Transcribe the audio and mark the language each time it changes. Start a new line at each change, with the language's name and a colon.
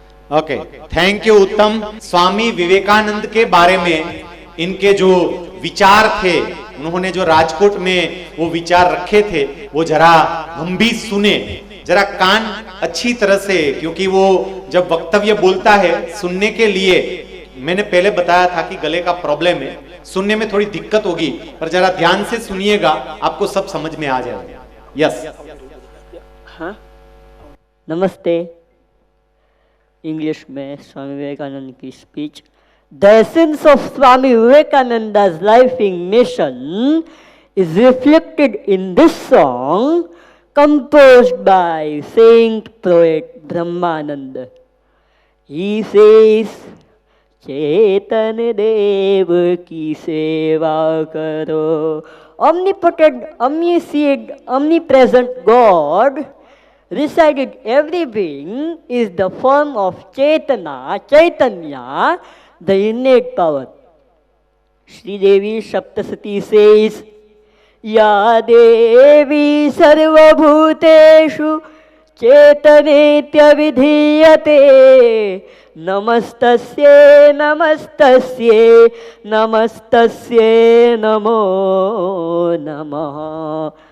Hindi: Okay, thank you उत्तम. स्वामी विवेकानंद के बारे में इनके जो विचार थे, उन्होंने जो राजकोट में वो विचार रखे थे, वो जरा हम भी सुने, जरा कान अच्छी तरह से, क्योंकि वो जब वक्तव्य बोलता है सुनने के लिए, मैंने पहले बताया था कि गले का प्रॉब्लम है, सुनने में थोड़ी दिक्कत होगी, पर जरा ध्यान से सुनिएगा, आपको सब समझ में आ जाएगा.
English: Yes.
Hindi: हाँ, नमस्ते. इंग्लिश में स्वामी विवेकानंद की speech.
English: The essence of Swami Vivekananda's life in mission is reflected in this song composed by Saint Poet Brahmananda. He says,
Hindi: चेतन देव की सेवा करो.
English: Omnipotent, omniscient, omnipresent God resided every being is the form of Chetana, Chaitanya, the innate power. Sri Devi Saptasati says,
Sanskrit: Ya Devi Sarvabhuteshu Chetanetya Vidhiyate Namastasye Namastasye Namastasye Namo Namaha.